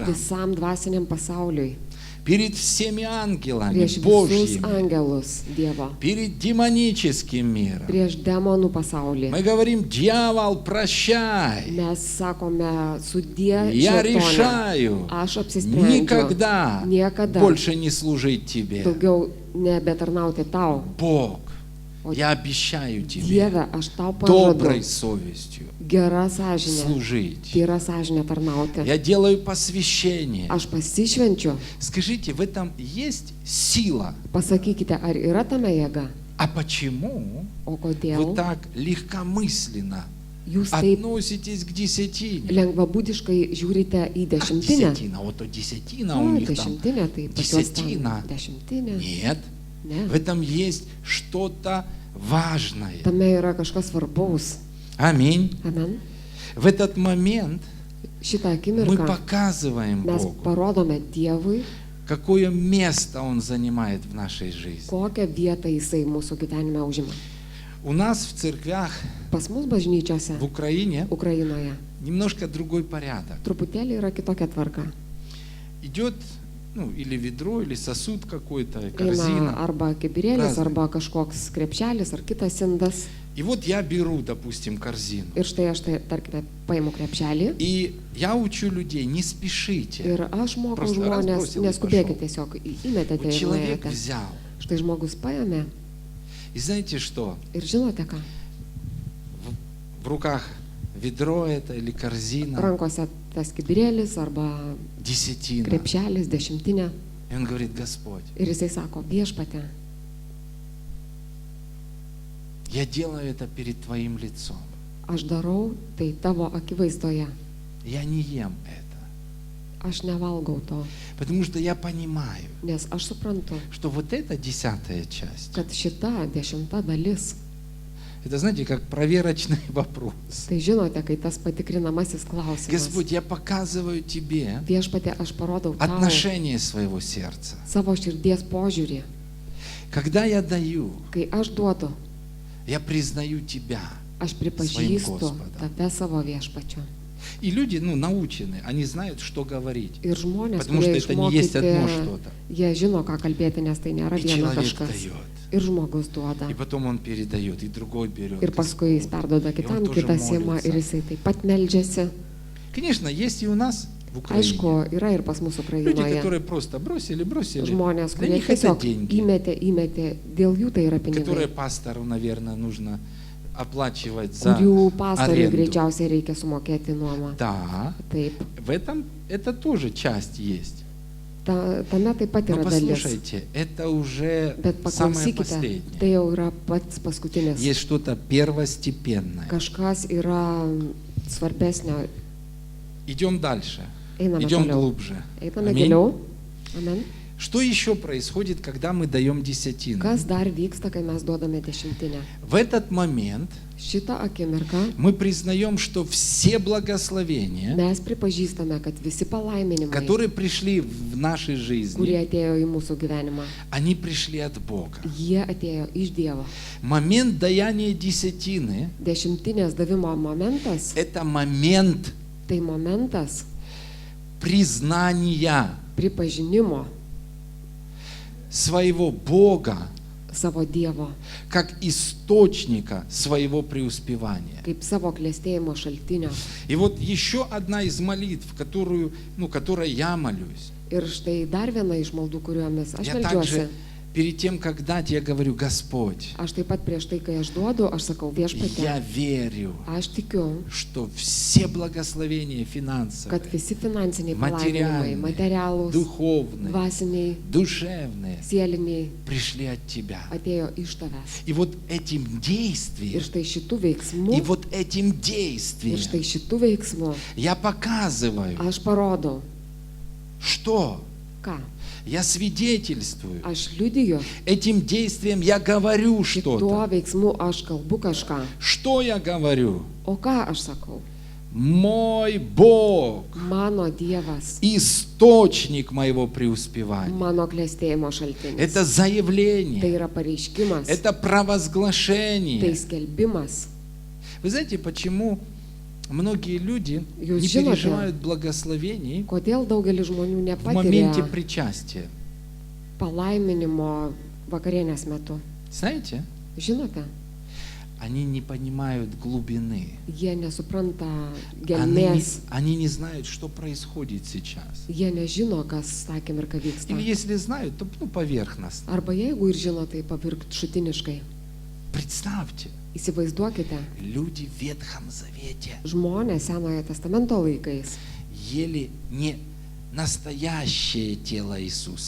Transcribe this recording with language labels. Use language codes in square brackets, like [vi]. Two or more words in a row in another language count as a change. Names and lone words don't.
[lt] visam dvasiniam pasauliui, [ru] перед всеми ангелами [lt] prieš visus [ru] Божьими, [lt] angelus Dievo, [ru] перед демоническим миром. [lt] prieš demonų pasaulį. [ru] Мы говорим: дьявол, прощай, [lt] Mes sakome sudie [ru] я [lt] šėtone. [ru] решаю [lt] Aš apsisprendžiu [ru] никогда [lt] niekada [ru] больше не служить тебе. [lt] daugiau nebetarnauti tau. [ru] Бог, [lt] O [ru] я обещаю тебе [lt] Dieve, aš tau [ru] доброй [lt] pažadu [ru] совестью [lt] gerą sąžinę, [ru] служить. [lt] gerą sąžinę tarnauti. [ru] Я делаю посвящение. [lt] Aš pasišvenčiu. [ru] Скажите, в этом есть сила? [lt] Pasakykite, ar yra tame jėga? [ru] А почему [lt] O [ru] вы [lt] kodėl [ru] так легкомысленно [lt] jūs taip [ru] относитесь к десятине? [lt] lengvabūdiškai žiūrite į [ru] Как [lt] dešimtinę? [ru] десятина? Вот то десятина у [lt] O, [ru] них там. [lt] dešimtinė, tai pas juos ten [ru] Десятина. [lt] dešimtinė. [ru] Нет. [lt] Ne. [ru] В этом есть что-то важное. [lt] Tame yra kažkas svarbaus. [ru] Аминь. [lt] Amen. [ru] В этот момент [lt] Šitą [ru] мы [lt] akimirką [ru] показываем [lt] mes [ru] Богу, [lt] parodome Dievui, [ru] какое место Он занимает в нашей жизни. [lt] kokią vietą Jisai mūsų gyvenime užima. [ru] У нас в церквях [lt] Pas mus bažnyčiose, [ru] в Украине [lt] Ukrainoje, [ru] немножко другой порядок. [lt] truputėlį yra kitokia tvarka. [ru] Идет ну, или ведро, или сосуд какой-то, [lt] eina [ru] корзина. [lt] arba kibirėlis, [ru] Разные. [lt] arba kažkoks krepšelis, ar kitas indas. [ru] И вот я беру, допустим, корзину. [lt] Ir štai aš tai, tarkime, paimu krepšelį. [ru] И я учу людей, не спешите. [lt] Ir aš mokau [ru] Просто [lt] žmonės, [ru] разбросил и [lt] neskubėkite [ru] пошел. [lt] tiesiog, įmetėte [ru] Вот [lt] ir [ru] человек [lt] nuėjote. [ru] взял. [lt] Štai žmogus paėmė [ru] И знаете что? [lt] ir žinote ką? [ru] В руках ведро это или корзина, [lt] Rankose tas kibirėlis arba [ru] десятина. [lt] krepšelis, dešimtinė. [ru] И он говорит, Господь, [lt] Ir jisai sako, viešpate, [ru] я делаю это перед Твоим лицом. [lt] aš darau tai tavo akivaizdoje. [ru] Я не ем это. [lt] Aš nevalgau to, [ru] Потому что я понимаю, [lt] nes aš suprantu, [ru] что вот эта 10-я часть, [lt] kad šita 10 dalis, [ru] это, знаете, как проверочный вопрос. [lt] tai žinote, kai tas patikrinamasis klausimas. [ru] Господь, я показываю Тебе [lt] Viešpate, aš parodau tau [ru] отношение своего сердца. [lt] savo širdies požiūrį. [ru] Когда я даю, [lt] Kai aš duodu, [ru] я признаю Тебя. [lt] aš pripažįstu [ru] Gospodą. [lt] tave savo viešpačiu. [ru] И люди, ну, научены, они знают, что говорить. [lt] Ir žmonės, [ru] Потому что [lt] kurie [ru] это не есть одно [lt] išmokyti, [ru] что-то. [lt] jie žino, ką kalbėti, nes tai nėra [ru] И [lt] viena [ru] человек [lt] kažkas. [ru] дает. [lt] Ir žmogus duoda. [ru] И потом он передает, и другой берет. [lt] Ir paskui jis perdoda kitam, [ru] тоже [lt] kitas ima ir [ru] молится. [lt] jisai taip pat meldžiasi. [ru] Конечно, есть и у нас в Украине. [lt] Aišku, yra ir pas mus [ru] Люди, [lt] Ukrainoje [ru] которые просто бросили. [lt] žmonės, [ru] Для [lt] kurie [ru] них это [lt] tiesiog [ru] деньги, [lt] įmetė, dėl jų tai yra [ru] которые [lt] pinigai, [ru] пастору, наверное, нужно оплачивать за [lt] kurių pastoriui [ru] аренду. [lt] greičiausiai reikia sumokėti nuomą. [ru] Да, [lt] Taip, [ru] в этом это тоже часть есть. [lt] tame taip pat [ru] Но [lt] yra dalis. [ru] послушайте, это уже [lt] Bet [ru] самое [lt] paklausykite, [ru] последнее. [lt] tai jau yra pats paskutinis. [ru] Есть что-то первостепенное. [lt] Kažkas yra svarbesnio. [ru] Идем дальше. [lt] Einame [ru] Идем [lt] toliau. [ru] глубже. [lt] Einame [ru] Аминь. [lt] giliau. Amen. [ru] Что еще происходит, когда мы даем десятину? [lt] Kas dar vyksta, kai mes duodame dešimtinę? [ru] В этот момент [lt] Šitą akimirką [ru] мы признаем, что все благословения, [lt] mes pripažįstame, kad visi palaiminimai, [ru] которые пришли в нашей [lt] kurie [ru] жизни, [lt] atėjo į mūsų gyvenimą, [ru] они пришли от Бога. [lt] jie atėjo iš Dievo. [ru] Момент даяния десятины [lt] Dešimtinės davimo momentas, – [ru] это момент [lt] tai momentas [ru] признания [lt] pripažinimo [ru] своего Бога [lt] savo Dievo, [ru] как источника своего преуспевания. [lt] kaip savo klėstėjimo šaltinio. [ru] И вот еще одна из молитв, которой я молюсь. [lt] Ir štai dar viena iš maldų, kuriomis aš [ru] Я [lt] meldžiuosi. [ru] также перед тем, как дать, я говорю, Господь, [lt] Aš taip pat prieš tai, kai aš duodu, aš sakau, viešpatie, [ru] я верю, [lt] aš tikiu, [ru] что все благословения [lt] kad [ru] финансовые, [lt] visi finansiniai palaiminimai, [ru] материальные, [lt] materialūs, [ru] духовные, [lt] dvasiniai, [ru] душевные [lt] sieliniai [ru] пришли от Тебя. [lt] atėjo iš tavęs. [ru] И вот этим [lt] Ir [ru] действием, [lt] štai šitų veiksmų, [ru] и вот этим [lt] ir [ru] действием [lt] štai šitų veiksmų [ru] я показываю, [lt] aš parodau, [ru] что [lt] ką, [ru] я свидетельствую. [lt] aš liudiju, [ru] Этим действием я говорю [lt] šituo [ru] что-то. [lt] veiksmu aš kalbu kažką. [ru] Что я говорю? [lt] O ką aš sakau? [ru] Мой Бог, [lt] Mano Dievas, [ru] источник моего преуспевания. [lt] mano klėstėjimo šaltinis. [ru] Это [lt] Tai [ru] заявление, [lt] yra pareiškimas, [ru] это [lt] tai [ru] провозглашение. [lt] skelbimas. [ru] Вы знаете, почему многие люди [lt] Jūs [ru] не [lt] žinote, [ru] переживают благословений [lt] Kodėl daugelis žmonių [ru] в моменте [lt] nepatiria [ru] причастия? [lt] palaiminimo vakarienės metu? [ru] Знаете, [lt] Žinote, [ru] они не понимают глубины. [lt] jie nesupranta [ru] Они [lt] gelmės, [ru] не знают, что происходит сейчас. [lt] jie nežino, kas tą akimirką vyksta. [ru] Или если знают, то поверхностно. [lt] Arba jeigu ir žino, tai pavirkšutiniškai. [ru] Представьте, [lt] Įsivaizduokite, [ru] люди в Ветхом Завете [lt] žmonės Senojo testamento laikais [ru] ели не настоящее тело Иисуса,